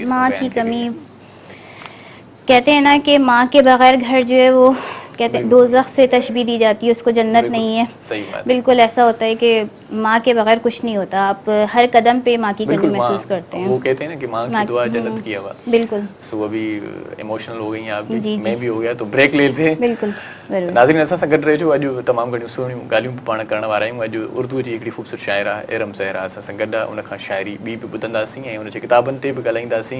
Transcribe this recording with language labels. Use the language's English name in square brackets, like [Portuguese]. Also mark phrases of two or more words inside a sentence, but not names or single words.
[Urdu] ماں کی کمی, کہتے ہیں نا کہ ماں کے بغیر گھر جو ہے وہ کہتے ہیں دوزخ سے تشبیہ دی جاتی ہے اس کو، جنت نہیں ہے. صحیح بات. بالکل ایسا ہوتا ہے کہ ماں کے بغیر کچھ نہیں ہوتا، آپ ہر قدم پہ ماں کی کمی محسوس کرتے ہیں. وہ کہتے ہیں نا کہ ماں کی دعا جنت کی ہوا. بالکل. سو ابھی ایموشنل ہو گئی ہیں آپ بھی، جی میں بھی ہو گیا، تو بریک لیتے ہیں. بالکل. [Sindhi] ناظرین اساں سان گڈ رہے جو اॼु تمام گھणियूं सुहिणियूं ॻाल्हियूं बि पाण करण वारा आहियूं. अॼु उर्दूअ जी हिकिड़ी ख़ूबसूरत शाइरा इरम ज़हरा असां सां गॾु आहे, उन खां शाइरी ॿी बि ॿुधंदासीं ऐं उन जे किताबनि ते बि ॻाल्हाईंदासीं.